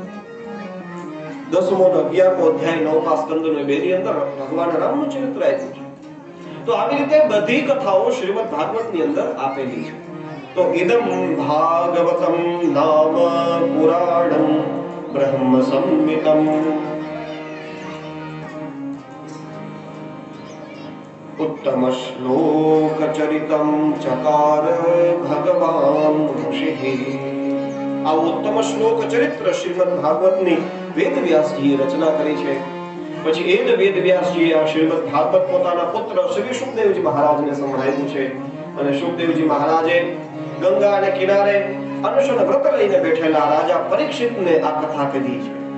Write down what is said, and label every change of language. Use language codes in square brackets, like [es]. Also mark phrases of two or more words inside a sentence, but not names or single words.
[gu] 10મો અને 11મો અધ્યાય 9મા સ્કંદનો બેની અંદર ભગવાન રામનું ચરિત્ર આપ્યું છે. તો આવી રીતે બધી કથાઓ શ્રીમદ ભાગવતની અંદર આપેલી છે. [sa] તો इदम भागवतम नाम पुराणम ब्रह्म संहितम उत्तम श्लोक चरितम चकार भगवान ऋषि. [gu] આ ઉત્તમ શ્લોક ચરિત્ર શ્રીમદ ભાગવતની વેદવ્યાસજીએ રચના કરી છે. પછી એ જ વેદવ્યાસજીએ આ શ્રીમદ ભાગવત પોતાના પુત્ર શ્રી શુકદેવજી મહારાજને સંભળાવ્યું છે. અને શુકદેવજી મહારાજે ગંગાને કિનારે અનશન વ્રત લઈને બેઠેલા રાજા પરીક્ષિતને આ કથા કીધી છે.